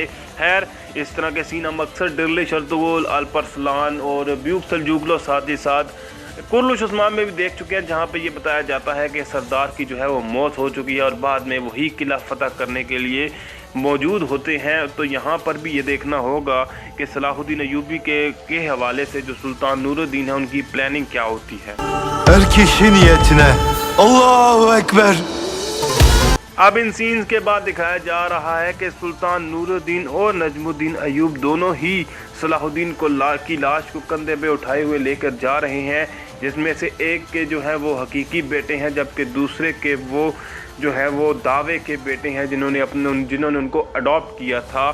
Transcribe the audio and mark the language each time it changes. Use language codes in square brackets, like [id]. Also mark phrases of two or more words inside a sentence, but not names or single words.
[ur] خیر، اس طرح کے سین ہم اکثر ڈرلے شرتگول، الپ ارسلان اور بیوک سلجوگلو ساتھ ہی ساتھ کرلش عثمان میں بھی دیکھ چکے ہیں، جہاں پہ یہ بتایا جاتا ہے کہ سردار کی جو ہے وہ موت ہو چکی ہے اور بعد میں وہی قلعہ فتح کرنے کے لیے موجود ہوتے ہیں. تو یہاں پر بھی یہ دیکھنا ہوگا کہ صلاح الدین ایوبی کے حوالے سے جو سلطان نور الدین ہے ان کی پلاننگ کیا ہوتی ہے. [tr] Her kişi niyetine. [ar] الله أكبر. [ur] اب ان سینز کے بعد دکھایا جا رہا ہے کہ سلطان نور الدین اور نجم الدین ایوب دونوں ہی صلاح الدین کی لاش کو کندھے پہ اٹھائے ہوئے لے کر جا رہے ہیں، جس میں سے ایک کے جو ہے وہ حقیقی بیٹے ہیں جبکہ دوسرے کے وہ جو ہے وہ دعوے کے بیٹے ہیں جنہوں نے ان کو اڈاپٹ کیا تھا.